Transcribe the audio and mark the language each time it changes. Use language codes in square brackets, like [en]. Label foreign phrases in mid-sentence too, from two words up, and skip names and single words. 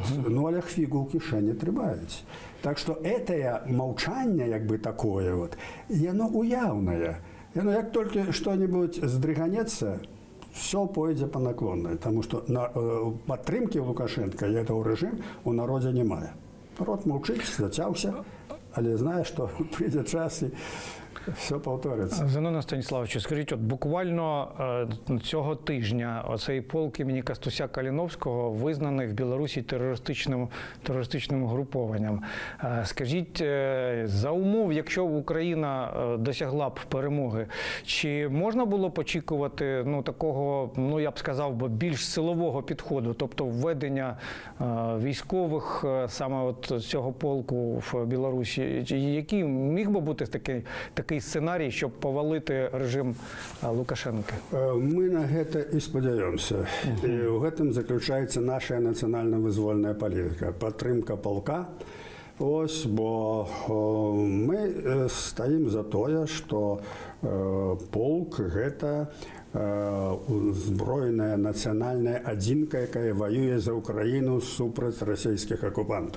[be] Але фігу ў кішэні трымаюць. Так што гэтае маўчанне, як бы такое, вот, яно уяўнае. Яно як толькі што-небудзь здрыганецца, все пойдзе па наклоннай, таму што падтрымкі Лукашэнка і гэтага рэжым у народзе не мае. [uk] Народ мовчить, зацявся, але знає, що прийде час і все повториться. Зеноне Станіславовичу, скажіть, от буквально цього тижня оцей полк імені Кастуся Каліновського визнаний в Білорусі терористичним групованням. Скажіть, за умов, якщо Україна досягла б перемоги, чи можна було б очікувати такого, я б сказав, більш силового підходу, тобто введення військових саме от цього полку в Білорусі? Який міг би бути такий сценарій, щоб повалити режим Лукашенка? [be] Мы на гэта і спадзяёмся. І ў гэтым заключаецца наша нацыянальна-вызвольная палітыка. Падтрымка полка. Ось, бо мы стаім за тое, што полк гэта узброеная нацыянальная адзінка, якая ваюе за Украіну супраць расійскіх акупантаў.